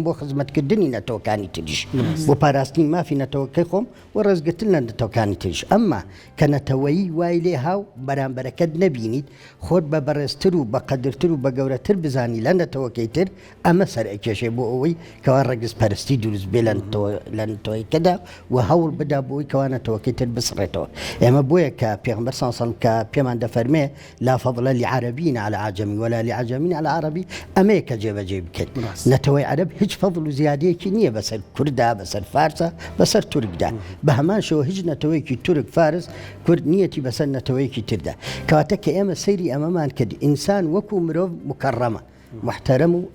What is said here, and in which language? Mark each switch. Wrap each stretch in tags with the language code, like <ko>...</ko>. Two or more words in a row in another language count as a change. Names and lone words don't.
<ckb>بۆ خزمەتکردنی نەتەوەکانی تریش بۆ پاراستنی مافی نەتەوەکەی خۆم و ڕێزگرتن لە نەتەوەکانی تریش ئەمما کە نەتەوەیی وای لێ هاو بەرامبەرەکەت نەبینیت خۆت بە بەڕێزتر و بە قەدرتر و بە گەورەتر بزانی لە نەتەوەکەی تر ئەمە سەر ئەکێشێ بۆ ئەوەی کەوا ڕێگز پەرستی دروست بێ لە نەتەوەیکەدا و هەوڵ بدا بۆی کەوا نەتەوەکەی تر بسڕێتەوە ئێمە بۆیە کە پێغەمبەر</ckb> <ar>صلی الله علیه و سلم</ar> <ckb>کە پێمان دەفەرمێ</ckb> <ar>لا فضل لعربي على عجمي ولا لعجمي على عربي</ar> <ckb>ئەمەیە کە جێبەجێ بکەیت نەتەوەی عەرەب هیچ فەضل و زیادەیەکی نییە بەسەر کووردا بەسەر فارسە بەسەر تورکدا بە هەمان شێوە هیچ نەتەوەیەکی تورک فارس کورد نیەتی بەسەر نەتەوەیەکی تردا کەواتە کە ئێمە سەیری ئەمەمان کرد ئینسان وەکو مرۆڤ مکەڕەمە محتەرەم و</ckb>